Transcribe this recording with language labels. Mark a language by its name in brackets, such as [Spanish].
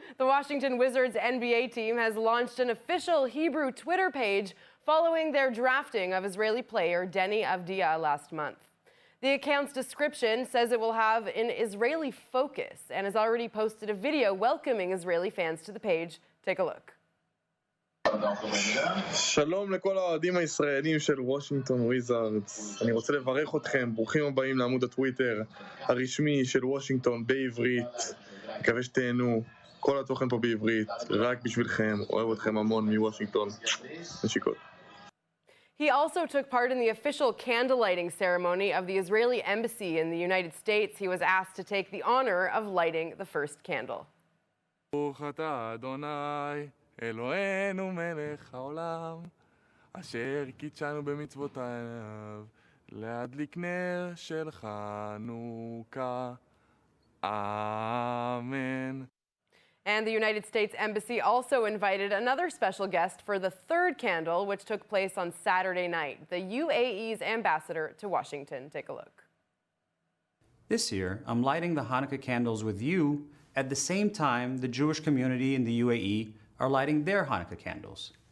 [English] The Washington Wizards NBA team has launched an official Hebrew Twitter page following their drafting of Israeli player Deni Avdia last month. The account's description says it will have an Israeli focus and has already posted a video welcoming Israeli fans to the page. Take a look. [Hebrew] שלום לכל האוהדים הישראלים של וושינגטון וויזארדס. אני רוצה לברך אתכם, ברוכים הבאים לעמוד הטוויטר הרשמי של וושינגטון בעברית. מקווה שתהנו, כל התוכן פה בעברית, רק בשבילכם, אוהב אתכם המון מוושינגטון. נשיקות. [English] He also took part in the official candle lighting ceremony of the Israeli embassy in the United States. He was asked to take the honor of lighting the first candle. [Hebrew] ברוך אתה אדוני אלוהינו מלך העולם אשר קידשנו במצוותיו להדליק נר של חנוכה. [English] Amen. And the United States Embassy also invited another special guest for the third candle, which took place on Saturday night, the UAE's ambassador to Washington. Take a look. This year, I'm lighting the Hanukkah candles with you at the same time the Jewish community in the UAE are lighting their Hanukkah candles.